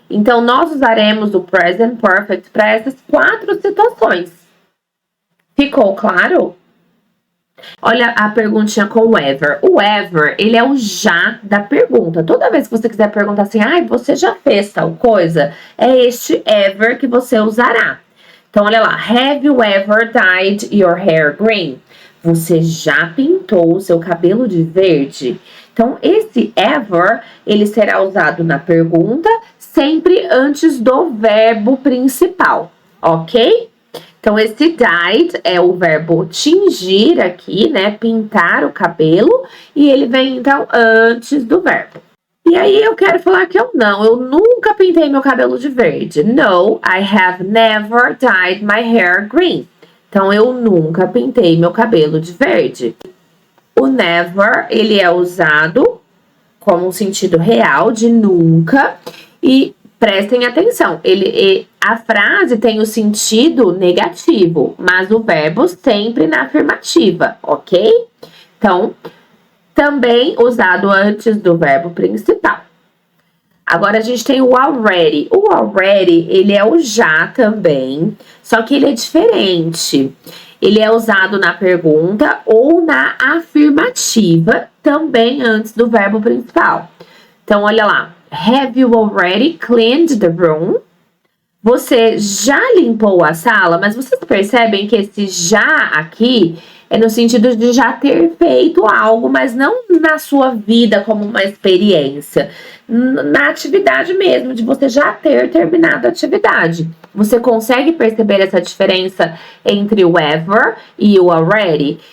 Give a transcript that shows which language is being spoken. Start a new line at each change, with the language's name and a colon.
Portuguese: Então, nós usaremos o present perfect para essas 4 situações. Ficou claro? Olha a perguntinha com o ever. O ever, ele é o já da pergunta. Toda vez que você quiser perguntar assim, você já fez tal coisa? É este ever que você usará. Então, olha lá.
English: Have you ever dyed your hair green?
Portuguese: Você já pintou o seu cabelo de verde? Então, esse ever, ele será usado na pergunta, sempre antes do verbo principal, ok? Então, esse dyed é o verbo tingir aqui, né? Pintar o cabelo. E ele vem, então, antes do verbo. E aí, eu quero falar que eu nunca pintei meu cabelo de verde.
English: No, I have never dyed my hair green.
Portuguese: Então, eu nunca pintei meu cabelo de verde. O never, ele é usado como um sentido real de nunca. E prestem atenção, a frase tem o sentido negativo, mas o verbo sempre na afirmativa, ok? Então, também usado antes do verbo principal. Agora a gente tem o already. O already, ele é o já também, só que ele é diferente. Ele é usado na pergunta ou na afirmativa, também antes do verbo principal. Então, olha lá.
English: Have you already cleaned the room?
Portuguese: Você já limpou a sala? Mas vocês percebem que esse já aqui é no sentido de já ter feito algo, mas não na sua vida como uma experiência. Na atividade mesmo, de você já ter terminado a atividade. Você consegue perceber essa diferença entre o ever e o already?